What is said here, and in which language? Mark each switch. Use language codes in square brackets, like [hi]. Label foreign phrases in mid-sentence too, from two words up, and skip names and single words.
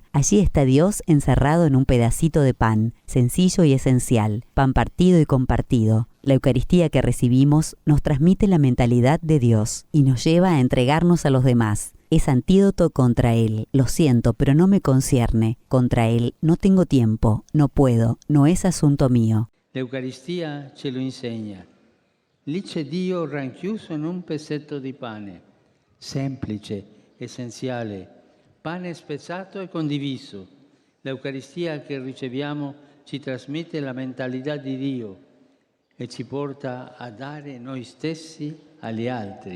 [es] Allí está Dios encerrado en un pedacito de pan, sencillo y esencial, pan partido y compartido. La Eucaristía que recibimos nos transmite la mentalidad de Dios y nos lleva a entregarnos a los demás. Es antídoto contra él, lo siento, pero no me concierne. Contra él, no tengo tiempo, no puedo, no es asunto mío. [it] La Eucaristía ce lo insegna. Lì c'è Dio ranchiuso in un pezzetto di pane, semplice, essenziale, pane spezzato e condiviso. La Eucaristia che riceviamo ci trasmette la mentalità di Dio e ci porta a dare noi stessi agli altri.